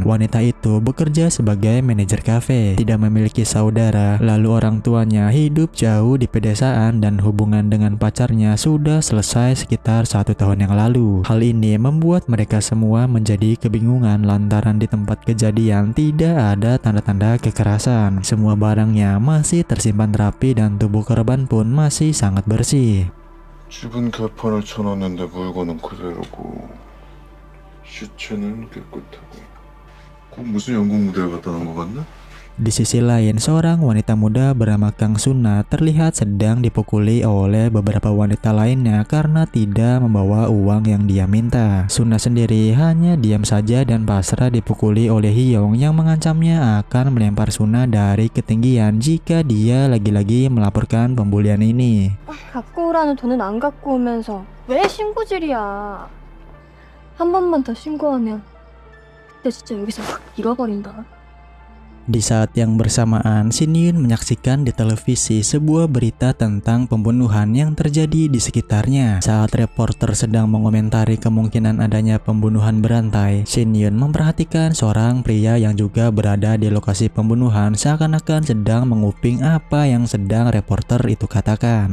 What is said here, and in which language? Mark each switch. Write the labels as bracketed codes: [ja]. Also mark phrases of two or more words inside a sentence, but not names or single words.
[id] Wanita itu bekerja sebagai manajer kafe, tidak memiliki saudara, lalu orang tuanya hidup jauh di pedesaan dan hubungan dengan pacarnya sudah selesai sekitar 1 tahun yang lalu. Hal ini membuat mereka semua menjadi kebingungan lantaran di tempat kejadian tidak ada tanda-tanda kekerasan. Semua barangnya masih tersimpan rapi dan tubuh korban pun masih sangat bersih. [ko] 집은 개판을 쳐놨는데 물건은 그대로고 시체는 깨끗하고 꼭 무슨 영국 무대에 갖다 놓은 것 같나? [id] Di sisi lain, seorang wanita muda bernama Kang Suna terlihat sedang dipukuli oleh beberapa wanita lainnya karena tidak membawa uang yang dia minta. Suna sendiri hanya diam saja dan pasrah dipukuli oleh Hyung yang mengancamnya akan melempar Suna dari ketinggian jika dia lagi-lagi melaporkan pembulian ini. [ko] 갖고 오라는 돈은 안 갖고 오면서 왜 신고질이야. 한 번만 더 신고하면 그때 진짜 여기서 확 잃어버린다. [id] Di saat yang bersamaan, Shin Yun menyaksikan di televisi sebuah berita tentang pembunuhan yang terjadi di sekitarnya. Saat reporter sedang mengomentari kemungkinan adanya pembunuhan berantai, Shin Yun memperhatikan seorang pria yang juga berada di lokasi pembunuhan seakan-akan sedang menguping apa yang sedang reporter itu katakan.